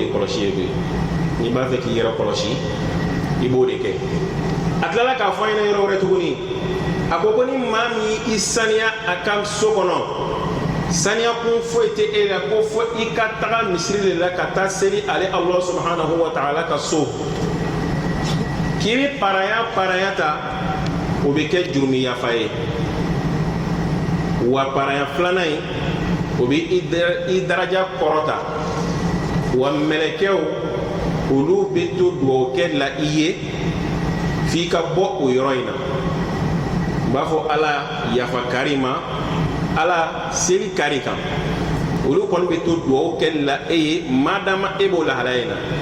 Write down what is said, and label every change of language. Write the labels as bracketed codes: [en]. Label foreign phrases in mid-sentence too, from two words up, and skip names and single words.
[bm] ye kɔlɔsi ye koyi n'i b'a fɛ k'i yɛrɛ kɔlɔsi i b'o de kɛ a tilala k'a fɔ an ɲɛna yɔrɔ wɛrɛ tuguni a ko ni maa min i saniya a ka so kɔnɔ saniya kun foyi tɛ e la ko fo i ka taga misiri de la ka taa seli ale [ar] الله سبحانه وتعالى [bm] ka so k'i bɛ paraya ta o bɛ kɛ jurumi yafa ye wa paraya filanan ye o bɛ i daraja kɔrɔta wa mɛlɛkɛw olu bɛ to dugawu kɛ la i ye f'i ka bɔ o yɔrɔ in na n b'a fɔ ala yafa kari ma ala seli kari kan olu kɔni bɛ to dugawu kɛ la e ye madama e b'o lahalaya in na